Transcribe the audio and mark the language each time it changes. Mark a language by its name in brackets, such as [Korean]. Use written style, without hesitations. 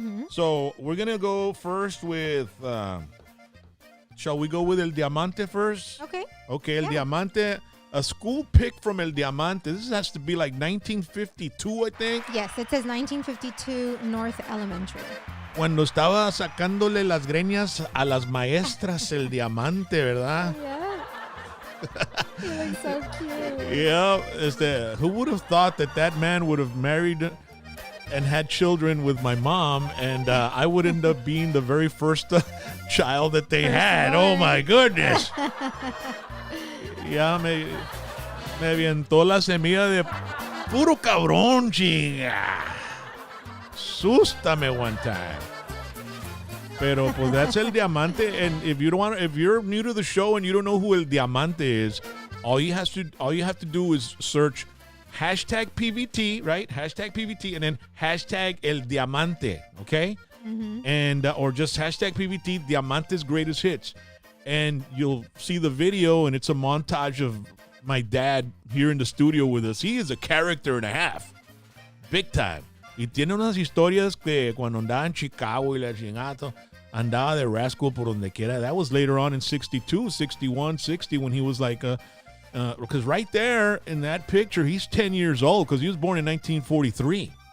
[English] So we're going to go first with... shall we go with El Diamante first? Okay. Okay, El Yeah. Diamante. a school pic from El Diamante. This has to be like 1952, I think. Yes, it says 1952 North Elementary. [Spanish] Cuando estaba sacándole las greñas a las maestras El Diamante, ¿verdad? [English] Yeah. He looks so cute. Yeah. Who would have thought that man would have married and had children with my mom, and I would end up being the very first child that they had. Oh, my goodness. [Spanish] Ya me avientó la semilla de puro cabrón, chinga. Sústame one time. [English] Pero pues that's El Diamante, and if you're new to the show and you don't know who El Diamante is, all you have to do is search hashtag PVT, right? Hashtag PVT, and then hashtag El Diamante, okay? Mm-hmm. And or just hashtag PVT Diamante's greatest hits, and you'll see the video, and it's a montage of my dad here in the studio with us. He is a character and a half, big time. [Spanish] Y tiene unas historias que cuando andaba en Chicago y la chingada, andaba de rascal por donde quiera. [English] That was later on in 62, 61, 60 when he was like because right there in that picture, he's 10 years old because he was born in 1943.